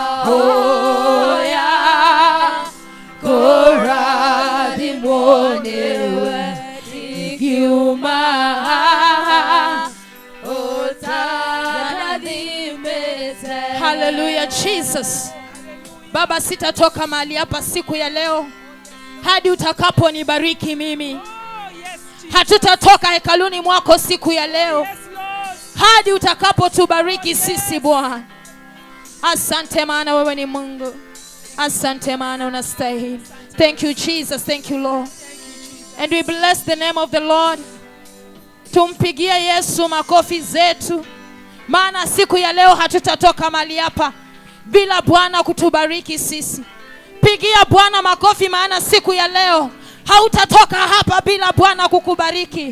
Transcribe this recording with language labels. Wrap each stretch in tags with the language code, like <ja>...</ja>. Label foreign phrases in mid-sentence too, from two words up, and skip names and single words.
<ki>koradhi mwonewe tikiuma Hallelujah Jesus.</ki> <sw>Baba, sitatoka mahali hapa siku ya leo hadi utakaponibariki mimi. Hatutatoka hekaluni mwako siku ya leo hadi utakapotubariki sisi Bwana. Asante maana wewe ni Mungu. Asante maana unastahili.</sw> <en>Thank you Jesus, thank you Lord. And we bless the name of the Lord.</en> <sw>Tumpigia Yesu makofi zetu. Maana siku ya leo hatutatoka mahali hapa bila Bwana kutubariki sisi. Pigia Bwana makofi maana siku ya leo hautatoka hapa bila Bwana kukubariki.</sw>